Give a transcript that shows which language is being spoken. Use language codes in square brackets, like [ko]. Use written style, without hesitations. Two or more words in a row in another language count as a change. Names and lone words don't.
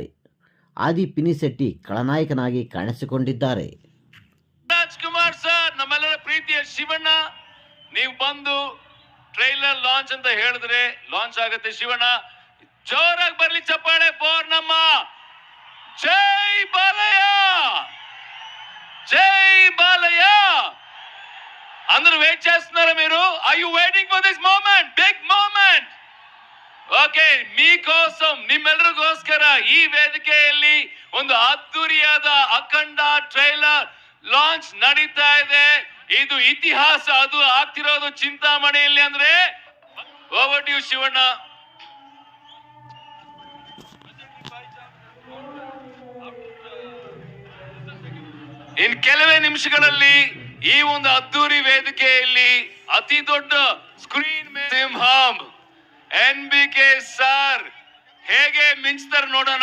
[kn] ಆದಿ ಪಿನಿಸೆಟ್ಟಿ ಖಳನಾಯಕನಾಗಿ ಕಾಣಿಸಿಕೊಂಡಿದ್ದಾರೆ. ರಾಜ್‌ಕುಮಾರ್ ಸರ್, ನಮ್ಮೆಲ್ಲರ ಪ್ರೀತಿಯ ಶಿವಣ್ಣ, ನೀವು ಬಂದು [en] trailer launch [kn] ಅಂತ ಹೇಳಿದ್ರೆ ಲಾಂಚ್ ಆಗುತ್ತೆ. ಶಿವಣ್ಣ, ಜೋರಾಗಿ ಬರ್ಲಿ ಚಪ್ಪಾಳೆ ಫಾರ್ ನಮ್ಮ ಜೈ ಬಾಲಯ್ಯ, [te] జై బాలయ్య. అందరూ వెయిట్ చేస్తున్నారా మీరు? [en] Are you waiting for this moment, big moment? [kn] ಓಕೆ, మీకోసం ನಿಮ್ಮೆಲ್ಲರಿಗೋಸ್ಕರ ಈ ವೇದಿಕೆಯಲ್ಲಿ ಒಂದು ಅದ್ದೂರಿಯಾದ ಅಖಂಡ [en] trailer launch [kn] ನಡೀತಾ ಇದೆ. ಇದು ಇತಿಹಾಸ. ಅದು ಆಗ್ತಿರೋದು ಚಿಂತಾಮಣಿಯಲ್ಲಿ. ಅಂದ್ರೆ [en] over to you [kn] ಶಿವಣ್ಣ. ಇನ್ ಕೆಲವೇ ನಿಮಿಷಗಳಲ್ಲಿ ಈ ಒಂದು ಅದ್ದೂರಿ ವೇದಿಕೆಯಲ್ಲಿ ಅತಿ ದೊಡ್ಡ ಸ್ಕ್ರೀನ್ ಮೇಲೆ ಸಿಂಹಂ NBK ಸರ್ ಹೇಗೆ ಮಿಂಚ್ತಾರೆ ನೋಡೋಣ.